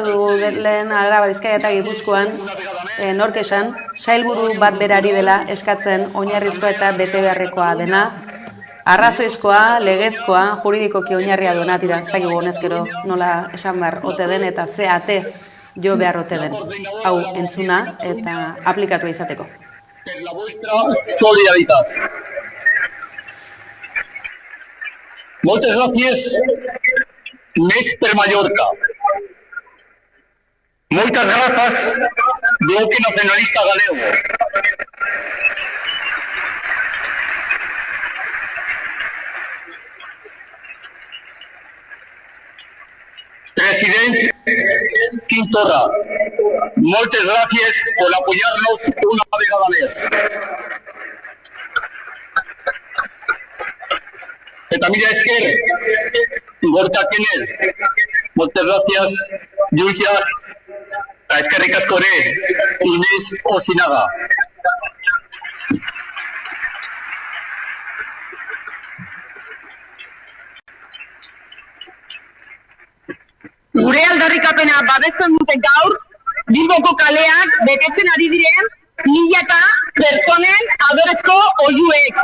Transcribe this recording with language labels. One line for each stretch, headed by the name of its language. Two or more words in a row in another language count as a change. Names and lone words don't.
Basque: dugu lehen Araba, Bizkaia eta Gipuzkoan, nork esan, sailburu bat berari dela eskatzen oinarrizkoa eta bete beharrekoa dena, arrazoizkoa, legezkoa, juridikoki oinarria duena tira, ez dakigu honezkero nola esan behar ote den eta ze ate jo behar ote den. Hau entzuna eta aplikatua izateko.
Spanish: La vuestra solidaridad.
Catalan: Moltes gràcies, Néstor Mallorca.
Galician: Moitas grazas, Bloque Nacionalista Galego. Presidente Quintorra,
Catalan: moltes gràcies
Spanish: por apoyarnos
Catalan: una vegada més.
Basque: Eta mila esker, Gorka Kenel,
Catalan: moltes gràcies,
Basque: Lluisak, eta eskerrik asko ere, Inés Osinaga. Gure aldarrikapena babesten duten gaur, Bilboko kaleak betetzen ari diren milaka pertsonen adorezko oihuek.